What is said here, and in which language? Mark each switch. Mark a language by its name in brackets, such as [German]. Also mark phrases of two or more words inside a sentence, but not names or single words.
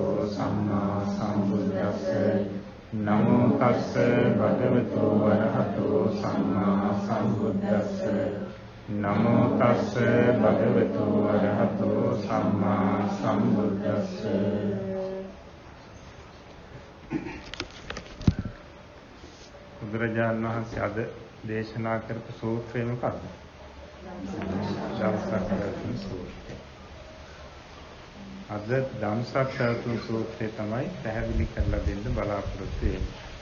[Pali] සම්මා සම්බුද්දස්ස නමෝ තස්ස භගවතු වරහතෝ සම්මා සම්බුද්දස්ස නමෝ තස්ස භගවතු වරහතෝ සම්මා සම්බුද්දස්ස. [Sinhala] බුදුරජාණන් වහන්සේ අද දේශනා කරපු සූත්‍රය මොකක්ද? ධම්සක්කරතුන් සූත්‍රය. අද ධම්සක්කරතුන් සූත්‍රය තමයි පැහැදිලි කරලා දෙන්න බලාපොරොත්තු වෙන්නේ.